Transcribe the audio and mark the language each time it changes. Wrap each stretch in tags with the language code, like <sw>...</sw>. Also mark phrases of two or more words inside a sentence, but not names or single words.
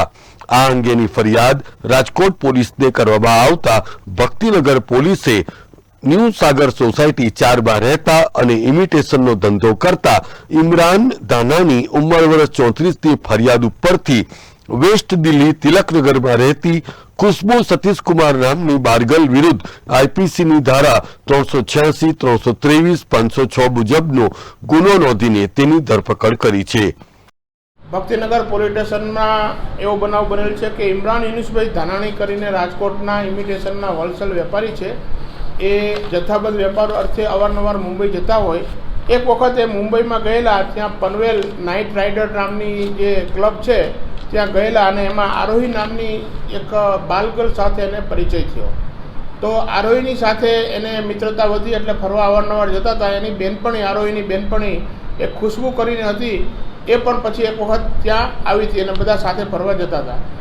<gu>આ અંગેની ફરિયાદ રાજકોટ પોલીસને કરવામાં આવતા ભક્તિનગર પોલીસે ન્યૂ સાગર સોસાયટી 4 માં રહેતા અને ઇમિટેશનનો ધંધો કરતા ઇમરાન ધાનાની ઉંમર વર્ષ 34ની ફરિયાદ ઉપરથી વેસ્ટ દિલ્હી તિલકનગરમાં રહેતી ખુશબૂ સતીશ કુમાર નામની બારગર્લ વિરુદ્ધ આઈપીસી ધારા 386, 323, 506 મુજબનો ગુનો નોંધીને તેની ધરપકડ કરી છે। ભક્તિનગર પોલીસ સ્ટેશનમાં એવો બનાવ બનેલ છે કે ઇમરાન યુનુસભાઈ ધાનાણી કરીને રાજકોટના ઇમિટેશનના હોલસેલ વેપારી છે। એ જથ્થાબદ્ધ વેપાર અર્થે અવારનવાર મુંબઈ જતા હોય। એક વખત એ મુંબઈમાં ગયેલા, ત્યાં પનવેલ નાઇટ રાઇડર નામની જે ક્લબ છે ત્યાં ગયેલા અને એમાં આરોહી નામની એક બાલગર્લ સાથે એને પરિચય થયો। તો આરોહીની સાથે એને મિત્રતા વધી એટલે ફરવા અવારનવાર જતા હતા। એની બેનપણી આરોહીની બેનપણી એક ખુશ્બુ કરીને હતી, એ પણ પછી એક વખત ત્યાં આવી હતી અને બધા સાથે ફરવા જતા હતા।</gu>